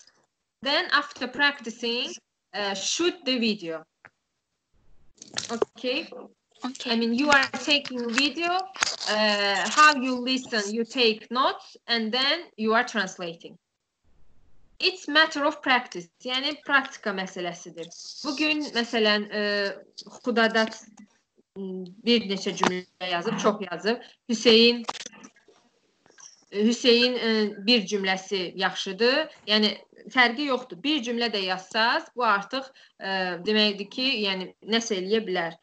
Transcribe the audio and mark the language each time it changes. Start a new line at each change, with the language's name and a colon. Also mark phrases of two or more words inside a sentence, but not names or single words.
English: Then after practicing, shoot the video. Okay. I mean, you are taking video, how you listen, you take notes, and then you are translating. It's matter of practice.
Azerbaijani: Yani praktika meselesidir. Bugün məsələn Xudadat bir neçə cümlə yazıb, çox yazıb. Hüseyin bir cümləsi yaxşıdır. Yəni fərqi yoxdur. Bir cümlə də yazsaz, bu artıq deməkdir ki, yəni nəsə eləyə bilər.